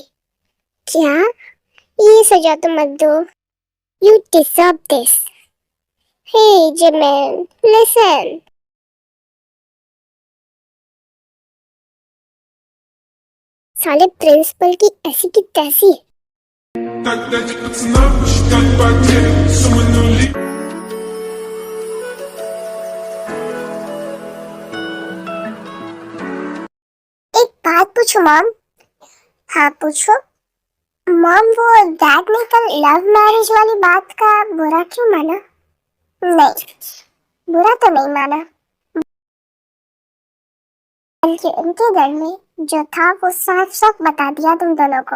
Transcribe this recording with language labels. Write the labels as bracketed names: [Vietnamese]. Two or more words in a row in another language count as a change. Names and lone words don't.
[Hindi] क्या? ये सजा तो मत दो। [English] You deserve this. Hey Jimin, listen. [Hindi] साले प्रिंसिपल की ऐसी की तैसी। [Russian] Так, пацанам посчитать потери, суммы нули. [Hindi] एक बात पूछो मॉम। हाँ पूछो। मॉम, वो डैड ने कल [English] love marriage [Hindi] वाली बात का बुरा क्यों माना? नहीं, बुरा तो नहीं माना, बल्कि उनके घर में जो था वो साफ साफ बता दिया तुम दोनों को।